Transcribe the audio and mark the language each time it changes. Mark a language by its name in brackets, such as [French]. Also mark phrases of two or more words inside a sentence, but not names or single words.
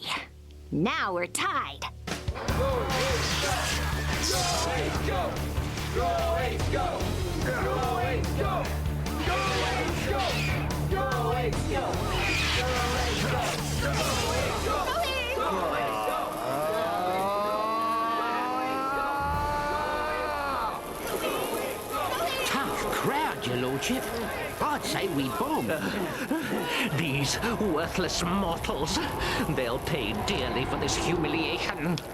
[English] Now we're tied. Go, Ace, go! Go, Ace, go! Go, Ace, go! Go, Ace, go! Go, Ace, go! Go, Ace, go! Go, Ace, go! Go, Ace, go! Tough crowd, your lordship. I'd say we bomb. These worthless mortals. They'll pay dearly for this humiliation.